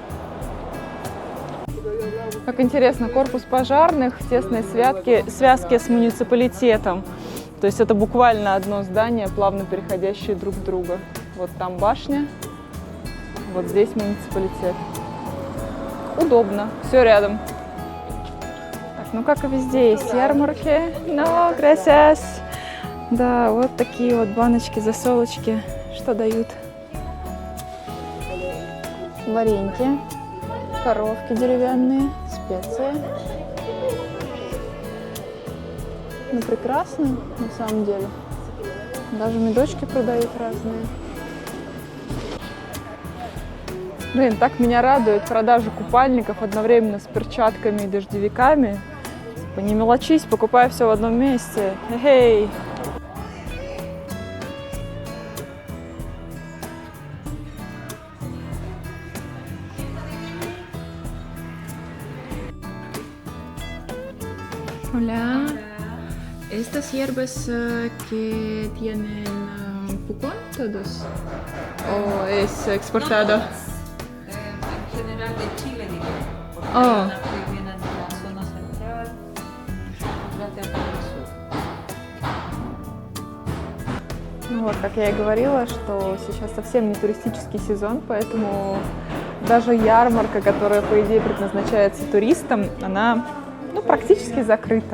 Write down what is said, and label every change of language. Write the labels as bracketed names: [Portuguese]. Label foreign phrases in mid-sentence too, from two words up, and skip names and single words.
[Russian] Как интересно, корпус пожарных в тесной связке с муниципалитетом. То есть это буквально одно здание, плавно переходящие друг в друга. Вот там башня, вот здесь муниципалитет. Удобно, все рядом. Так, ну как и везде, есть ярмарки. [Spanish] No, gracias. [Russian] Да, вот такие вот баночки, засолочки. Что дают? Вареньки, коровки деревянные, специи. Ну, прекрасно, на самом деле. Даже медочки продают разные. Блин, так меня радует продажа купальников одновременно с перчатками и дождевиками. Не мелочись, покупай все в одном месте. Эй! [Spanish] Hola. ¿Estas hierbas que tienen Pucón todos? ¿O es exportado? En general de Chile, digo, porque Oh. hay unas que vienen de la zona central, otras de acá del sur. [Russian] Ну вот, как я и говорила, что сейчас совсем не туристический сезон, поэтому даже ярмарка, которая, по идее, предназначается туристам, она практически закрыта.